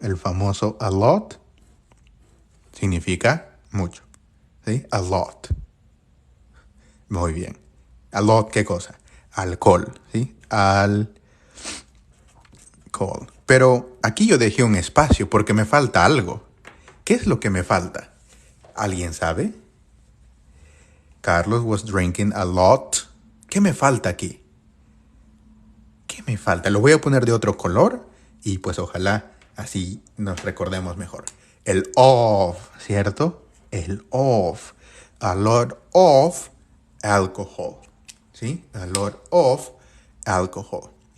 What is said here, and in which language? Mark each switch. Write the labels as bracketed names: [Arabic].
[Spanish] El famoso a lot significa mucho, ¿sí? A lot. Muy bien. A lot, ¿qué cosa? Alcohol, ¿sí? Alcohol. Pero aquí yo dejé un espacio porque me falta algo. ¿Qué es lo que me falta? ¿Alguien sabe? [English] Carlos was drinking a lot. [Spanish] ¿Qué me falta aquí? ¿Qué me falta? Lo voy a poner de otro color y pues ojalá así nos recordemos mejor. El of, ¿cierto? El of. [English] A lot of alcohol. ¿Sí? A lot of alcohol.